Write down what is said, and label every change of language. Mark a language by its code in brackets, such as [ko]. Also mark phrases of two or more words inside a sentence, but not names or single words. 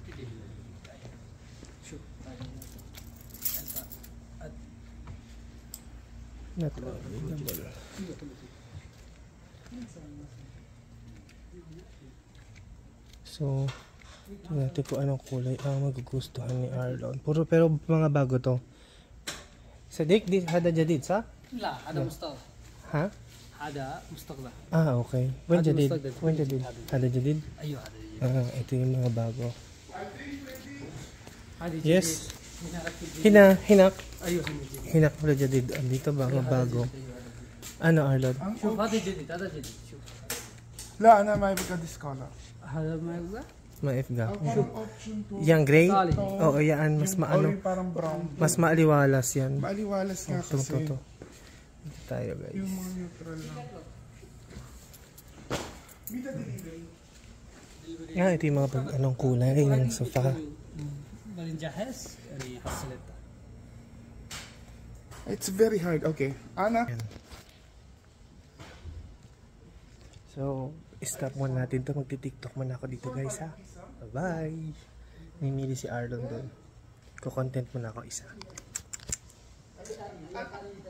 [tl] So, tingnan natin kung anong kulay ang magugustuhan ni Arlon. Pero mga bago to. [ar] صديق دي هذا جديد صح؟ لا هذا مستغرب. ها؟ هذا مستغرب. اوكي. وين جديد؟ وين جديد؟ هذا جديد؟ ايوه هذا جديد. [tl] ito yung mga bago. [ar] هذه جديد. Yes. هنا ايوه هنا ولا جديد. [tl] dito ba mga bago? Ano Arlon? [ar] شوف هذا جديد هذا جديد شوف. لا انا ما يبقى ديسكولا. هذا ما يبغى؟ [tl] Maifga. Yang gray? Oo, yan. Mas maano. Parang brown. Mas maaliwalas yan. Maaliwalas nga kasi. Ito tayo guys. Yung mga neutral lang. Ito yung mga anong kulay ng sofa. [en] It's very hard. Okay. Ana? [tl] So, stop muna natin to. Magti-tiktok muna ako dito guys ha. Bye! Mimili si Arlon doon. Ko-content muna ako isa.